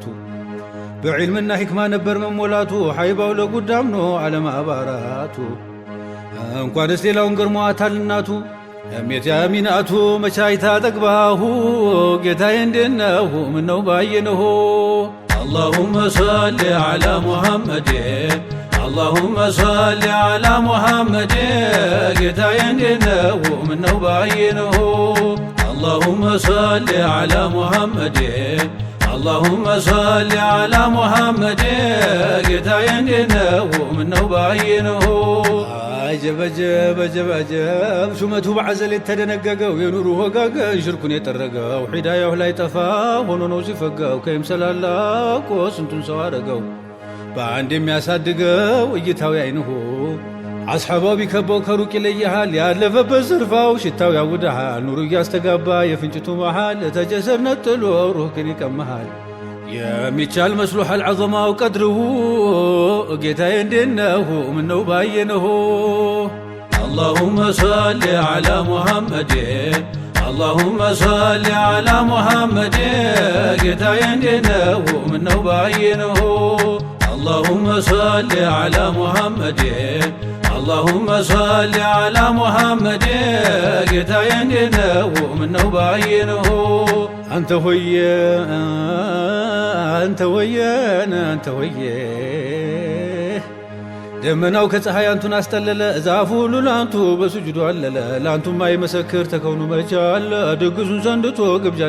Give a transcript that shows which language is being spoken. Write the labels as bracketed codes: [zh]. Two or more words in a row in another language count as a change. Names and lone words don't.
[am] በዕልምና ሕክማ ነበር መሞላቱ ሐይባው ለጉዳም ነው ዓለም አባራቱ እንኳንስ ሌላውን ገርሟታል እናቱ እሜት ያሚናቱ መቻይታ ጠግባሁ ጌታዬ እንዴት ነው ምነው ባየነው [ar] اللهم صل على محمد اللهم صل على محمد [am] ጌታዬ እንዴት ነው ምነው ባየነው [ar] اللهم صل على محمد اللهم صل على محمد [am] ጌታዬ እንዴት ነው ምነው ባየነው አጀብ አጀብ አጀብ አጀብ ሹመቱ በዐዘል የተደነገገው የኑሩ ወጋገን ሽርኩን የጠረገው ሒዳያው ላይ ጠፋ ሆኖ ነው ሲፈጋው ከይምሰላላቆ ስንቱን ሰው አረገው በአንድ የሚያሳድገው እይታው አይንሁ አስሐባው ቢከበው ከሩቅ ይለይሃል ያለፈበት ዝርፋው ሽታው ያውድሃል ኑሩ እያስተጋባ የፍንጭቱ መሃል ተጀሰር ነጥሎ ሩህክን ይቀመሃል የሚቻል መስሎሃል ዐዘማው ቀድርሁ ጌታዬ እንዴነሁ ምነው ባየነሁ [ar] اللهم صل على محمد اللهم صل على محمد [am] ጌታዬ እንዴነሁ ምነው ባየነሁ [ar] اللهم صل على محمد اللهم صل على محمد [am] ጌታዬ እንዴነሁ ምነው ባየነሁ አንተ ሆየ አንተ ሆየ ደመናው ከፀሐይ አንቱን አስጠለለ ዛፉ ሁሉ ላንቱ በሱጁዱ አለለ ላንቱማ ይመሰክር ተከውኑ መቻለ ድግሱን ሰንድቶ ግብዣን